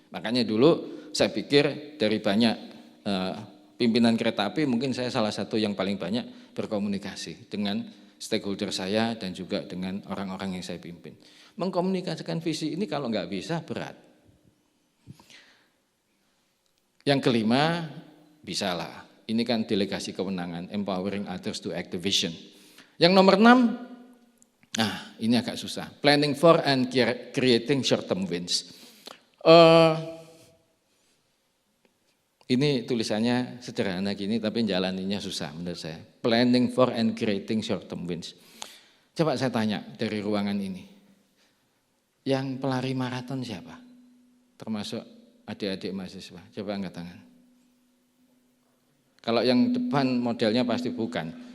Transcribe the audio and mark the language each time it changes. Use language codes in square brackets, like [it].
[id] Makanya dulu saya pikir dari banyak pimpinan kereta api mungkin saya salah satu yang paling banyak berkomunikasi dengan stakeholder saya dan juga dengan orang-orang yang saya pimpin. Mengkomunikasikan visi ini kalau nggak bisa berat. Yang kelima, bisalah. Ini kan delegasi kewenangan, [en] empowering others to act the vision. [id] Yang nomor 6, nah ini agak susah. [en] Planning for and creating short term wins. [id] Ini tulisannya sederhana gini tapi jalaninya susah menurut saya. [en] Planning for and creating short term wins. [id] Coba saya tanya dari ruangan ini. Yang pelari maraton siapa? Termasuk adik-adik mahasiswa. Coba angkat tangan. Kalau yang depan modelnya pasti bukan.